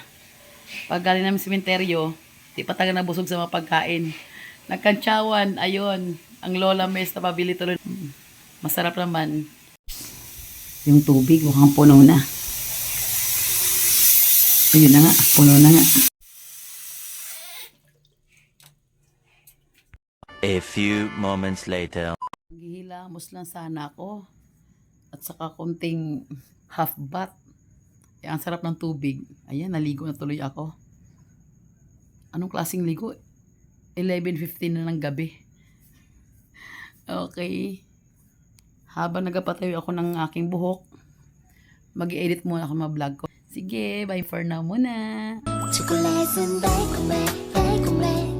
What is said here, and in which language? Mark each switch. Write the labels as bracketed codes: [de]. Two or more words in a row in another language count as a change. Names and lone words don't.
[tl] Pag galing namin sa sementeryo, di pa taga nabusog sa mga pagkain. Nagkantsawan, ayun, ang Lola Mes na pabili tuloy. Masarap naman. Yung tubig, mukhang puno na. Ayun na nga, puno na nga. [en] A few moments later. [tl] Gihilamos lang sana ako. At saka konting [en] half bath. [tl] Eh, ang sarap ng tubig. Ayan, naligo na tuloy ako. Anong klaseng ligo? 11:15 na ng gabi. Okay. Habang nagpapatayo ako ng aking buhok, mag-i-edit muna ako mga vlog ko. Sige, [en] bye for now muna. [ko] 초콜릿은 달콤해 달콤해